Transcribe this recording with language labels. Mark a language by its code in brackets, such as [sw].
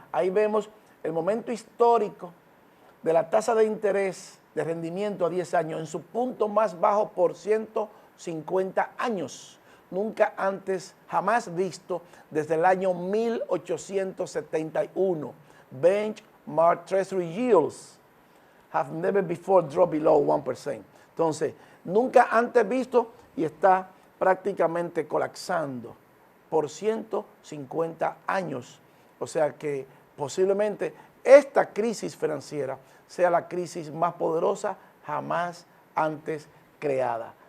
[es] Ahí vemos el momento histórico de la tasa de interés de rendimiento a 10 años en su punto más bajo por 150 años. Nunca antes, jamás visto desde el año 1871. [en] Benchmark Treasury yields have never before dropped below 1%. [es] Entonces, nunca antes visto y está prácticamente colapsando por 150 años. O sea que posiblemente esta crisis financiera sea la crisis más poderosa jamás antes creada.